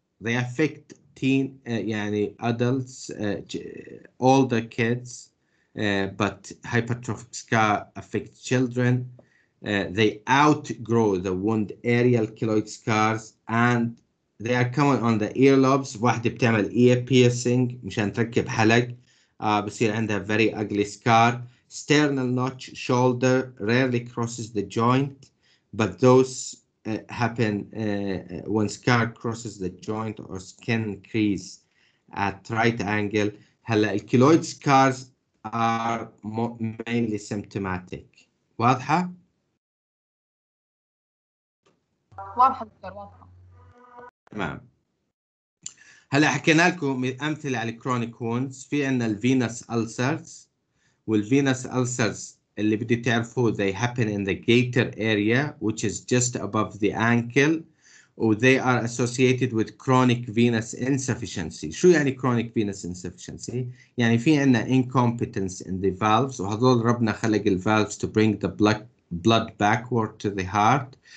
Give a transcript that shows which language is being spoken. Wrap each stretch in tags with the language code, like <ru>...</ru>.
<en>They affect يعني adults, older kids, but hypertrophic scar affects children. They outgrow the wound areal keloid scars, and they are common on the earlobes.</en> <ar>واحدة بتعمل ear piercing مشان تركب حلق بصير عندها</ar> <en>very ugly scar. Sternal notch shoulder rarely crosses the joint, but those happen when scar crosses the joint or skin crease at right angle.</en> <ar>هلا الكيلويد</ar> <en>scars are mainly symptomatic.</en> <ar>واضحة؟ واضحة دكتور، واضحة. تمام. هلا حكينا لكم امثله على الكرونيك ووندز. في عندنا الفينس ألسرز، والفينس ألسرز اللي بدي تعرفوه</ar> <en>they happen in the gaiter area which is just above the ankle. they are associated with chronic venous insufficiency.</en> <ar>شو يعني</ar> <en>chronic venous insufficiency؟</en> <ar>يعني في عنا</ar> <en>incompetence in the valves</en> <ar>وهذول ربنا خلق ال</ar> <en>valves to bring the blood backward to the heart.</en>